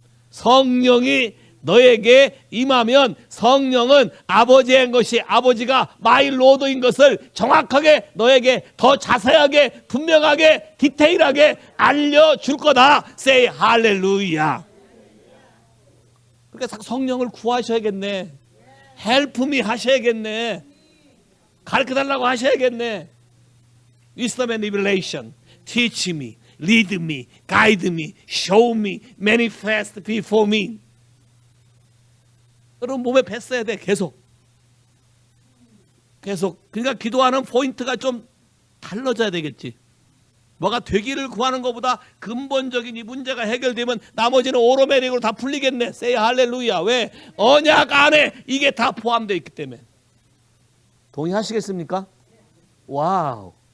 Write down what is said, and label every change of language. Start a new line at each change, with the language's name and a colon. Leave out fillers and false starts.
Korean: 성령이 너에게 임하면 성령은 아버지의 것이 아버지가 마이 로드인 것을 정확하게 너에게 더 자세하게 분명하게 디테일하게 알려줄 거다.
English: Say
Korean: 할렐루야. 그러니까 성령을 구하셔야겠네.
English: Help me
Korean: 하셔야겠네. 가르쳐달라고 하셔야겠네.
English: Wisdom and revelation. Teach me, lead me, guide me, show me, manifest before me.
Korean: 여러분 몸에 뱄어야 돼. 계속. 그러니까 기도하는 포인트가 좀 달라져야 되겠지. 뭐가 되기를 구하는 것보다 근본적인 이 문제가 해결되면 나머지는 오로메릭으로 다 풀리겠네.
English: Say
Korean: 할렐루야. 왜? 언약 안에 이게 다 포함되어 있기 때문에. 동의하시겠습니까? 와우.